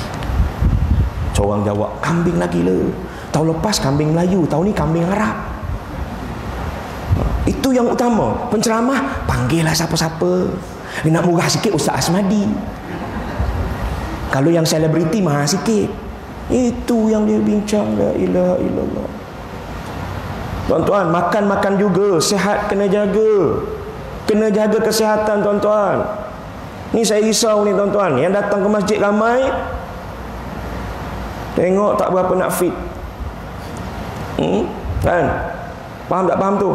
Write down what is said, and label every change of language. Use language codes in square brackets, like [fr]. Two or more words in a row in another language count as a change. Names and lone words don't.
[ms] Seorang jawab, kambing lagi lah. Tahun lepas kambing Melayu, tahun ni kambing Arab. Itu yang utama. Penceramah, panggillah siapa-siapa. Dia nak murah sikit Ustaz Asmadi. Kalau yang selebriti mahal sikit. Itu yang dia bincang. [ar] لا إله إلا الله. [ms] Tuan-tuan, makan-makan juga. Sihat kena jaga. Kena jaga kesihatan tuan-tuan. Ni saya risau ni tuan-tuan. Yang datang ke masjid ramai, tengok tak berapa nak fit. Kan? Faham tak faham tu?